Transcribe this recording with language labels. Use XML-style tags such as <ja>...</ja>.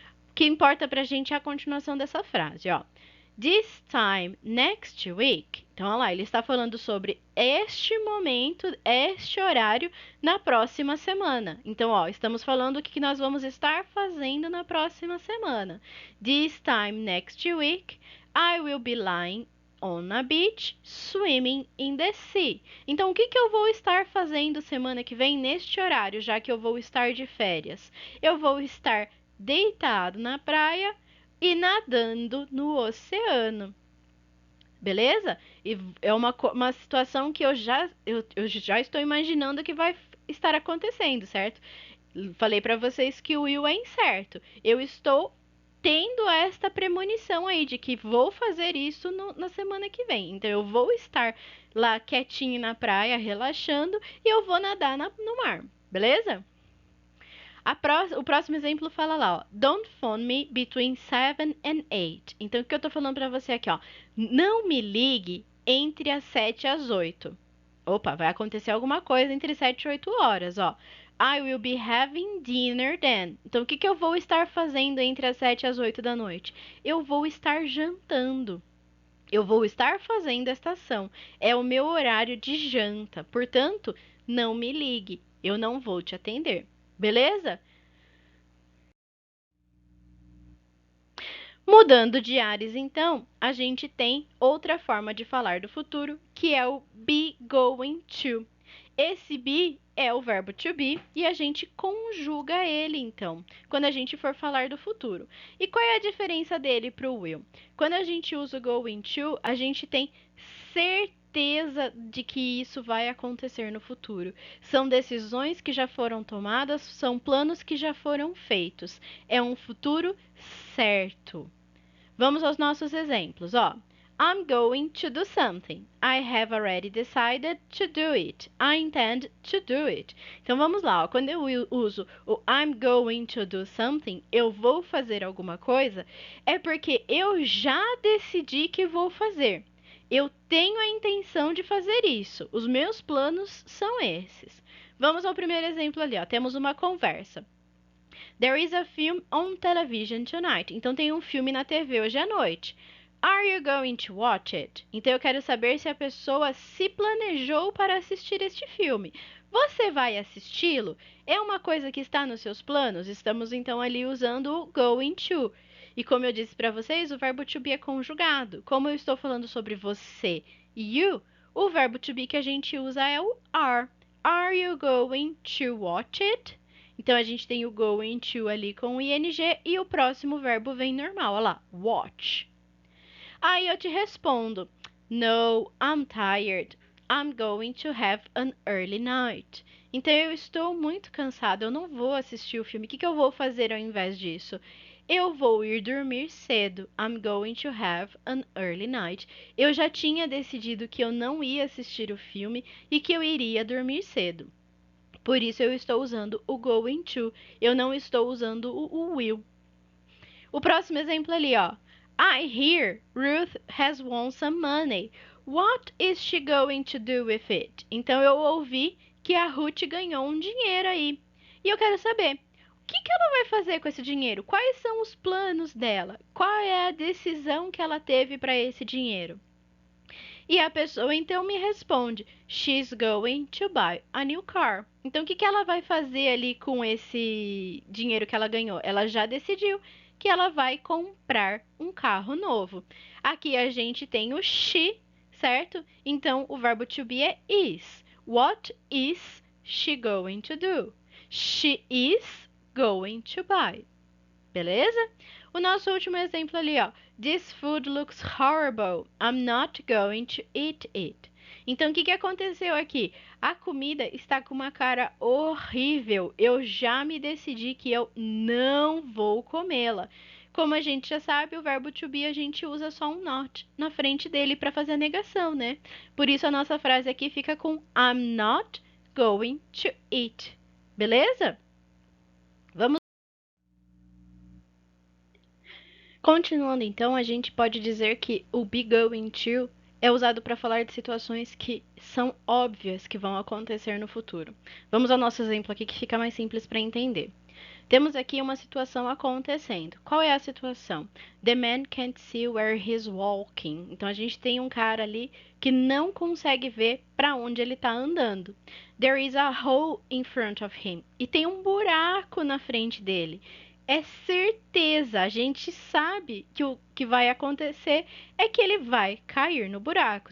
<pt>O que importa pra gente é a continuação dessa frase, ó.</pt> <en>This time next week.</en> <pt>Então, olha lá, ele está falando sobre este momento, este horário na próxima semana. Então, ó, estamos falando o que nós vamos estar fazendo na próxima semana.</pt> <en>This time next week, I will be lying on a beach, swimming in the sea.</en> <pt>Então, o que eu vou estar fazendo semana que vem neste horário, já que eu vou estar de férias? Eu vou estar deitado na praia e nadando no oceano. Beleza? E é uma situação que eu já estou imaginando que vai estar acontecendo, certo? Falei para vocês que o will é incerto. Eu estou tendo esta premonição aí de que vou fazer isso na semana que vem. Então eu vou estar lá quietinho na praia, relaxando, e eu vou nadar no mar. Beleza? O próximo exemplo fala lá, ó.</pt> <en>Don't phone me between 7 and 8.</en> <pt>Então, o que eu tô falando pra você aqui, ó? Não me ligue entre as 7 e as 8. Opa, vai acontecer alguma coisa entre 7 e 8 horas, ó.</pt> <en>I will be having dinner then.</en> <pt>Então, o que eu vou estar fazendo entre as 7 e as 8 da noite? Eu vou estar jantando. Eu vou estar fazendo esta ação. É o meu horário de janta. Portanto, não me ligue. Eu não vou te atender. Beleza? Mudando de ares, então, a gente tem outra forma de falar do futuro, que é o be going to. Esse be é o verbo to be e a gente conjuga ele, então, quando a gente for falar do futuro. E qual é a diferença dele para o will? Quando a gente usa o going to, a gente tem certeza de que isso vai acontecer no futuro. São decisões que já foram tomadas, são planos que já foram feitos. É um futuro certo. Vamos aos nossos exemplos, ó.</pt> <en>I'm going to do something. I have already decided to do it. I intend to do it.</en> <pt>Então vamos lá, ó. Quando eu uso o</pt> <en>I'm going to do something,</en> <pt>eu vou fazer alguma coisa, é porque eu já decidi que vou fazer. Eu tenho a intenção de fazer isso. Os meus planos são esses. Vamos ao primeiro exemplo ali, ó. Temos uma conversa.</pt> <en>There is a film on television tonight.</en> <pt>Então tem um filme na TV hoje à noite.</pt> <en>Are you going to watch it?</en> <pt>Então eu quero saber se a pessoa se planejou para assistir este filme. Você vai assisti-lo? É uma coisa que está nos seus planos? Estamos então ali usando o going to. E como eu disse para vocês, o verbo to be é conjugado. Como eu estou falando sobre você e you, o verbo to be que a gente usa é o are.</pt> <en>Are you going to watch it?</en> <pt>Então a gente tem o going to ali com o ing e o próximo verbo vem normal, olha lá, watch. Aí eu te respondo:</pt> <en>No, I'm tired. I'm going to have an early night.</en> <pt>Então eu estou muito cansado, eu não vou assistir o filme. O que que eu vou fazer ao invés disso? Eu vou ir dormir cedo.</pt> <en>I'm going to have an early night.</en> <pt>Eu já tinha decidido que eu não ia assistir o filme e que eu iria dormir cedo. Por isso eu estou usando o going to. Eu não estou usando o will. O próximo exemplo ali, ó.</pt> <en>I hear Ruth has won some money. What is she going to do with it?</en> <pt>Então eu ouvi que a Ruth ganhou um dinheiro aí. E eu quero saber, o que que ela vai fazer com esse dinheiro? Quais são os planos dela? Qual é a decisão que ela teve para esse dinheiro? E a pessoa então me responde:</pt> <en>She's going to buy a new car.</en> <pt>Então, o que que ela vai fazer ali com esse dinheiro que ela ganhou? Ela já decidiu que ela vai comprar um carro novo. Aqui a gente tem o she, certo? Então, o verbo to be é is.</pt> <en>What is she going to do? She is going to buy. Beleza?</en> <pt>O nosso último exemplo ali, ó.</pt> <en>This food looks horrible. I'm not going to eat it.</en> <pt>Então, o que que aconteceu aqui? A comida está com uma cara horrível. Eu já me decidi que eu não vou comê-la. Como a gente já sabe, o verbo to be a gente usa só um not na frente dele para fazer a negação, né? Por isso a nossa frase aqui fica com</pt> <en>I'm not going to eat.</en> <pt>Beleza? Vamos. Continuando então, a gente pode dizer que o be going to é usado para falar de situações que são óbvias que vão acontecer no futuro. Vamos ao nosso exemplo aqui que fica mais simples para entender. Temos aqui uma situação acontecendo. Qual é a situação?</pt> <en>The man can't see where he's walking.</en> <pt>Então a gente tem um cara ali que não consegue ver para onde ele está andando.</pt> <en>There is a hole in front of him.</en> <pt>E tem um buraco na frente dele. É certeza, a gente sabe que o que vai acontecer é que ele vai cair no buraco.</pt>